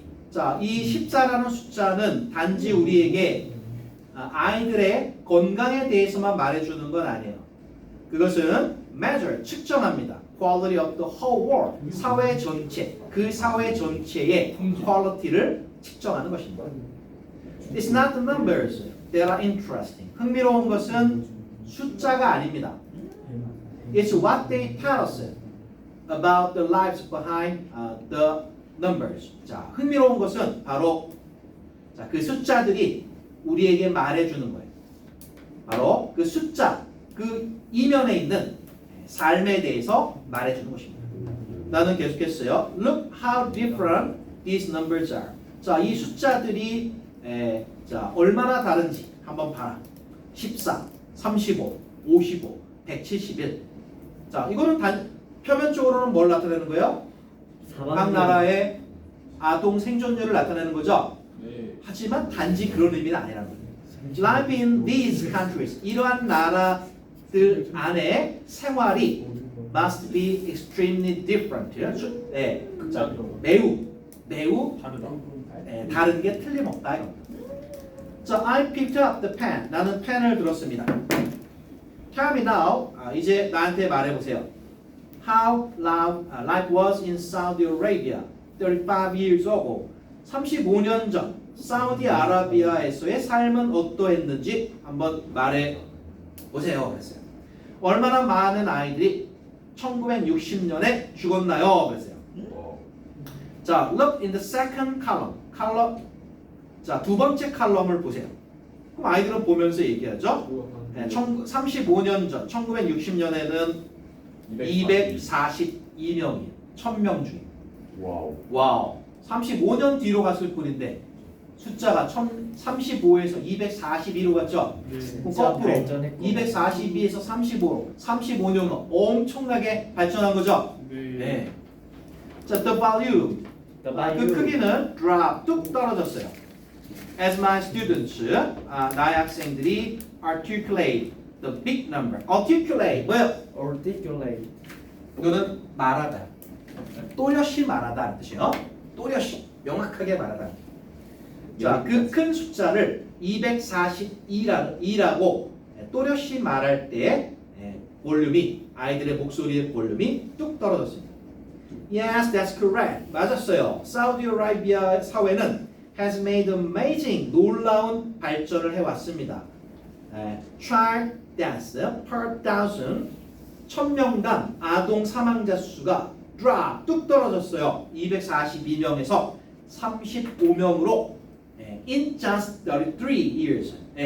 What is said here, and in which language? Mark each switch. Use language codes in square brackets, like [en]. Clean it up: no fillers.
[ko] 자, 이 14라는 숫자는 단지 우리에게 아이들의 건강에 대해서만 말해주는 건 아니에요. 그것은 [en] measure, [ko] 측정합니다. [en] quality of the whole world, [ko] 사회 전체, 그 사회 전체의 quality를 측정하는 것입니다. [en] It's not the numbers that are interesting. [ko] 흥미로운 것은 숫자가 아닙니다. [en] It's what they tell us about the lives behind the numbers. [ko] 자, 흥미로운 것은 바로 자, 그 숫자들이 우리에게 말해주는 거예요. 바로 그 숫자, 그 이면에 있는 삶에 대해서 말해주는 것입니다. 나는 계속했어요. [en] Look how different these numbers are. [ko] 자, 이 숫자들이 자, 얼마나 다른지 한번 봐라. 14, 35, 55, 171. 자, 이거는 표면적으로는 뭘 나타내는 거예요? 각 나라의 아동 생존율을 나타내는 거죠. 네. 하지만 단지 그런 의미는 아니라는 거예요. [en] Life in these countries, [ko] 이러한 나라들 안에 생활이 [en] must be extremely different. [ko] 예, 자, 극단적으로. 매우 다르다. 다른 게 틀림없다 이겁니다. [en] 자, I picked up the pen. [ko] 나는 펜을 들었습니다. [en] Tell me now. [ko] 이제 나한테 말해보세요. [en] How life was in Saudi Arabia 35 years ago. [ko] 35년 전 사우디아라비아에서의 삶은 어떠했는지 한번 말해보세요. 그랬어요. 얼마나 많은 아이들이 1960년에 죽었나요? 그랬어요. [en] 자, look in the second column. [ko] 자, 두 번째 칼럼을 보세요. 그럼 아이들은 보면서 얘기하죠. 네, 35년 전, 1960년에는 242명이에요. 1000명 중에. 와우. 35년 뒤로 갔을 뿐인데 숫자가 35에서 242로 갔죠. 그럼 거꾸로 242에서 35로 35년은 엄청나게 발전한 거죠. [en] 네. 자, the volume. [ko] 그 크기는 drop 뚝 떨어졌어요. [en] As my students, [ko] 나의 학생들이 [en] articulate the big number. [ko] articulate 뭐예요? [en] articulate. [ko] 이거는 말하다. 또렷이 말하다는 뜻이에요. 또렷이 명확하게 말하다. 자, 그 큰 숫자를 242라고 또렷이 말할 때 볼륨이 아이들의 목소리의 볼륨이 뚝 떨어졌습니다. [en] Yes, that's correct. [ko] 맞았어요. 사우디아라비아 사회는 [en] has made amazing [ko] 놀라운 발전을 해왔습니다. [en] Child deaths per thousand [ko] 1000명당 아동 사망자 수가 drop 뚝 떨어졌어요. 242명에서 35명으로 [en] in just 33 years.